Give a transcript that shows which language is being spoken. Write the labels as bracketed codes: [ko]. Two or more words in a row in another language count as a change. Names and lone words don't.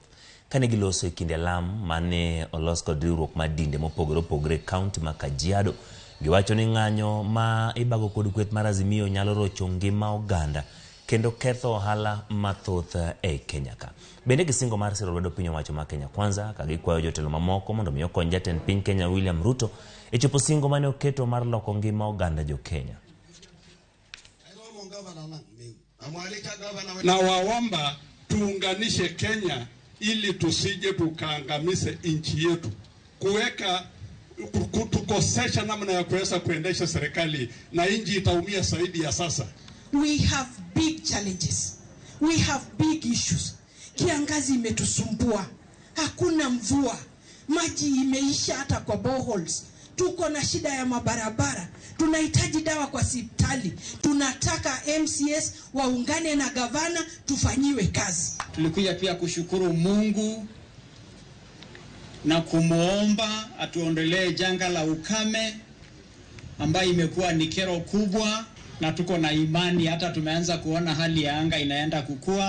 [luo] Kane giloso e kinde lam mane olos kod riwruok mar dinde mopogore opogore kaunti ma Kajiado, giwacho ni ng'anyo ma ibago kod kweth mar Azimio nyalo rocho ngima oganda kendo ketho ohala mathoth e Kenya ka. Bende gisingo mar siro lwedo piny owacho ma Kenya Kwanza ka gikwayo jotelo mamoko mondo mi okony jatend piny Kenya William Ruto e chopo singo mane oketo mar loko ngima oganda jo Kenya. [sw] Na waomba tuunganishe Kenya ili tusije tukaangamize nchi yetu, kuweka kutukosesha namna ya kuweza kuendesha serikali na nchi itaumia zaidi ya sasa. [en] We have big challenges. We have big issues. [sw] Kiangazi imetusumbua. Hakuna mvua. Maji imeisha hata kwa boreholes. Tuko na shida ya mabarabara. Tunahitaji dawa kwa hospitali. Tunataka MCS waungane na gavana tufanyiwe kazi. Tulikuja pia kushukuru Mungu na kumuomba atuondolee janga la ukame ambayo imekuwa ni kero kubwa, na tuko na imani hata tumeanza kuona hali ya anga inaenda kukua.